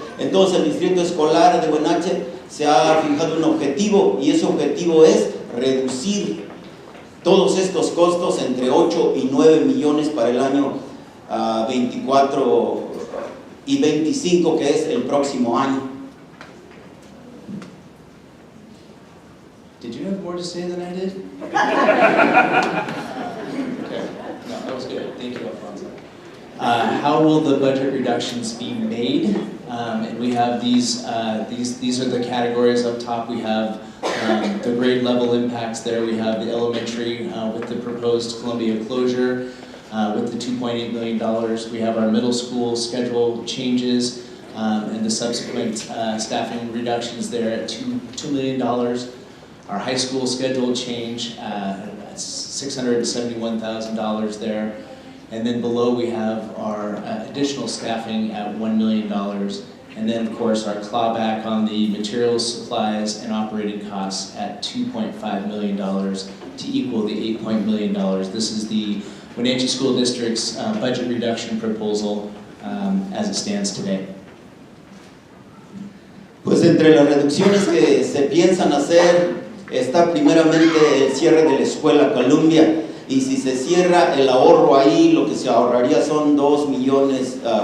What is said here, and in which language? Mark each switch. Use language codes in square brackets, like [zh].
[es] Entonces el distrito escolar de Wenatchee se ha fijado un objetivo, y ese objetivo es reducir todos estos costos entre 8 y 9 millones para el año 24 y 25, que es el próximo año. [en] Did you have more to say than I did? Okay, no, that was good. Thank you, Alfonso. How will the budget reductions be made? And we have these are the categories up top. We have the grade level impacts there. We have the elementary with the proposed Columbia closure with the $2.8 million. We have our middle school schedule changes and the subsequent staffing reductions there at $2 million. Our high school schedule change at $671,000 there. And then below we have our additional staffing at $1 million. And then of course our clawback on the materials, supplies, and operating costs at $2.5 million to equal the $8 million. This is the Wenatchee School District's budget reduction proposal as it stands today. [es] Pues entre las reducciones que se piensan hacer está primeramente el cierre de la escuela Columbia, y si se cierra el ahorro ahí, lo que se ahorraría son 2.8 millones.